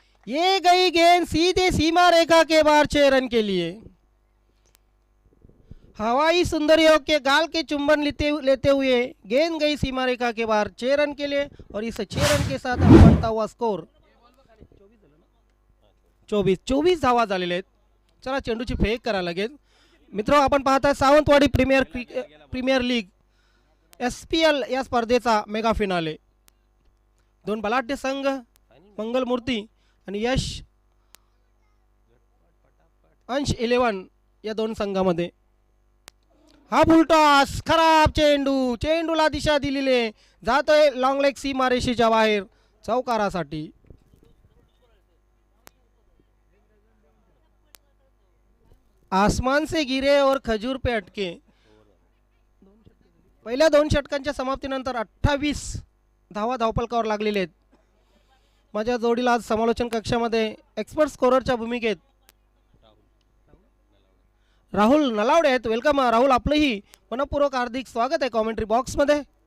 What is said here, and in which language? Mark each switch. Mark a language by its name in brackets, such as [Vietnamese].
[Hindi] ये गई गेंद सीधे सीमा रेखा के बाहर 6 रन के लिए. हवाई सुंदर योग के गाल के चुंबन लेते हुए गेंद गई सीमा रेखा के बाहर 6 रन के लिए और इस 6 रन के साथ बढ़ता हुआ स्कोर [Marathi] 24 धावा झालेले आहेत. चला चेंडूची फेक करा लगेच. मित्रो, आपण पाहताय सावंतवाडी प्रीमियर लीग SPL या स्पर्धेचा मेगा फिनाले. 2 बलाढ्य संघ मंगलमूर्ती आणि यश अंश 11 या 2 संघामध्ये. हा फुलटॉस, खराब चेंडू, चेंडूला दिशा दिलेले जातोय लॉंग लेग सीमारेषेच्या बाहेर चौकारासाठी. [Hindi] आसमान से गिरे और खजूर पे अटके. [Marathi] पहिल्या 2 षटकांच्या समाप्तीनंतर 28 धावा धावफलकावर लागलेले आहेत. माझ्या जोडीला आज समालोचन कक्षामध्ये एक्सपर्ट स्कोररच्या भूमिकेत राहुल नलावडे आहेत. वेलकम राहुल, आपलंही मनपूर्वक हार्दिक स्वागत आहे कॉमेंट्री बॉक्समध्ये.